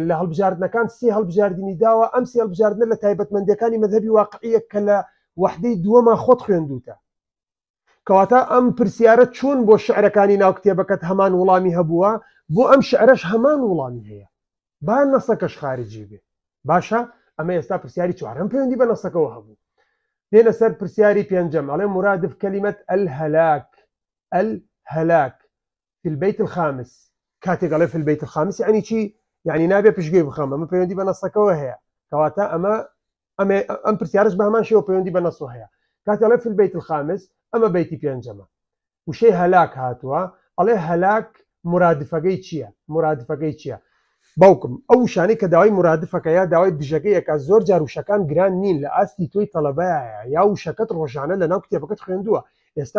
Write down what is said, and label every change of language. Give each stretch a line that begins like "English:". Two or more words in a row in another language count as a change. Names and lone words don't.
Central Kurdish: لە هەڵبژاردنەکان سێ هەڵبژاردننی داوە ئەم سێ هەڵبژاردنە لە تایبەتمەندەکانی مەذهەبی واقعیە کە لە وەحدەی دووەما خۆت خوێندوتە کەواتە ئەم پرسیارە چۆن بۆ شعرەکانی ناو کتێبەکەت هەمان وڵامی هەبووە بۆ ئەم شعرەش هەمان وڵامی هەیە با نەسەکەش خارجی بێ باشە ئەمە ئێستا پرسیاری چوارەم پەیوەندی بە نەسەکەەوە هەبوو دێنە سەر پرسیاری پێنجەم ئەڵێ
Arabic: مرادف کەلیمەت الهەلاک في البيت الخامس
Central Kurdish: کاتێک ئەڵێ
Arabic: في البيت
Central Kurdish: الخامس یعنی چی يعني نابێ پشتگوێ بخەم ئەمە پەیوەندی بە نەسەکەەوە هەیە کەواتە ئەم پرسیارش بە هەمان شێوە پەیوەندی بە نەسەوە هەیە کاتێک ئەڵێ
Arabic: في البيت الخامس
Central Kurdish: ئەمە بەیتی پێنجەمە وشەی هەلاک هاتووە ئەڵێ هەلاک مرادفەکەی چییە باوکم ئەو شانەی کە داوای مرادفەکە یا داوای دژەکەیەکە زۆر جار وشەکان گران نین لە ئاستی تۆی تەڵەبایە یا وشەکەت ڕۆژانە لە ناو کتێبەکەت خوێندووە ئێستا